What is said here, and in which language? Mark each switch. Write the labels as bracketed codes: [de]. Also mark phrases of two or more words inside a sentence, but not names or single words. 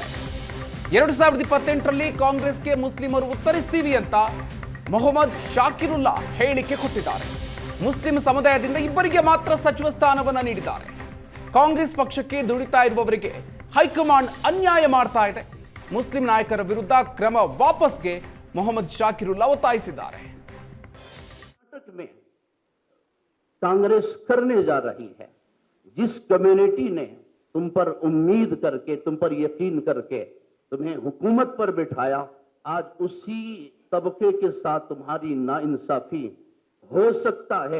[kn] 2028ರಲ್ಲಿ ಕಾಂಗ್ರೆಸ್ಗೆ ಮುಸ್ಲಿಮರು ಉತ್ತರಿಸ್ತೀವಿ ಅಂತ ಮೊಹಮ್ಮದ್ ಶಾಕಿರುಲ್ಲಾ ಹೇಳಿಕೆ ಕೊಟ್ಟಿದ್ದಾರೆ. ಮುಸ್ಲಿಂ ಸಮುದಾಯದಿಂದ 2 ಮಾತ್ರ ಸಚಿವ ಸ್ಥಾನವನ್ನ ನೀಡಿದ್ದಾರೆ. ಕಾಂಗ್ರೆಸ್ ಪಕ್ಷಕ್ಕೆ ದುಡಿತಾ ಇರುವವರಿಗೆ ಹೈಕಮಾಂಡ್ ಅನ್ಯಾಯ ಮಾಡ್ತಾ ಇದೆ. ಮುಸ್ಲಿಂ ನಾಯಕರ ವಿರುದ್ಧ ಕ್ರಮ ವಾಪಸ್ಗೆ ಮೊಹಮ್ಮದ್ ಶಾಕಿರುಲ್ಲಾ ಒತ್ತಾಯಿಸಿದ್ದಾರೆ. [hi] में कांग्रेस करने जा रही है, जिस कम्युनिटी ने तुम पर उम्मीद करके, तुम पर यकीन करके तुम्हें हुकूमत पर बिठाया, आज उसी तबके के साथ तुम्हारी नाइंसाफी हो सकता है.